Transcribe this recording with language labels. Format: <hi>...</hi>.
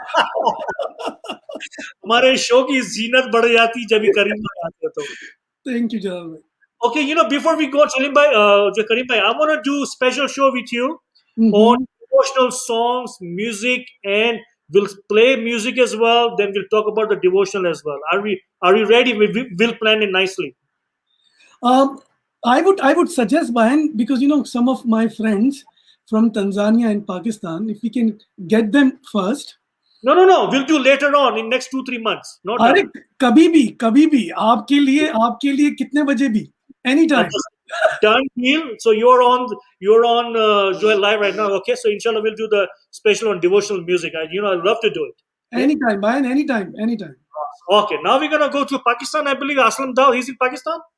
<hi>हमारे शो की जीनत बढ़ जाती जब भी करीम भाई आते तो.</hi> <en>Thank you, Jalal bhai. Okay, before we go, Karim bhai, I want to do a special show with you on devotional songs, music, and we'll play music as well. Then we'll talk about the devotional as well. Are we ready? We'll plan it nicely. I would suggest, Bahan, because some of my friends from Tanzania and Pakistan, if we can get them first. No. We'll do later on in next 2-3 months. Not</en> <hi>अरे कभी भी आपके लिए कितने बजे भी anytime.</hi> <en>Done deal. So you're on Joel live right now. Okay, so inshallah we'll do the special on devotional music. I love to do it. Anytime, Bahan, anytime. Okay, now we're gonna go to Pakistan. I believe Aslam Dao, he's in Pakistan.</en>